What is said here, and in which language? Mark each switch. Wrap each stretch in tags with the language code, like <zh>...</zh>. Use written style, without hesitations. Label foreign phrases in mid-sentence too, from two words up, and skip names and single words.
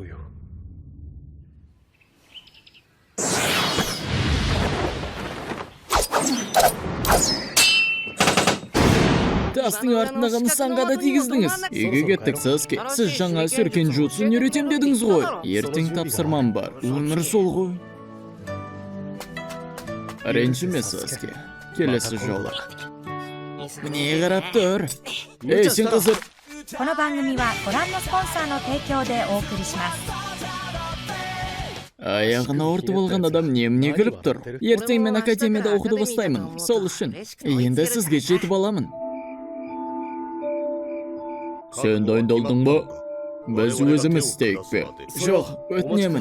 <kk>Тастың артындағы нысанға да тигіздіңіз. Үйге кеттік, Саски. Сіз жаңа сөркен jutsun үйретем дедіңіз ғой. Ертең тапсырмам бар. Өмір сол ғой. Ренжіме, Саски. Келесі жолы. Міне қарап тұр. Ей, сен қызыр.</kk> <ja>この番組はご覧のスポンサーの提供でお送りします。</ja> <kk>Аяғына ортып алған адам неміне күліп тұр. Ертең мен академияда оқуды бастаймын. Сол үшін. Енді сізге жетіп аламын. Сен дайындалдың ба? Біз өзіміз істейік пе? Жоқ, өтінемін.</kk>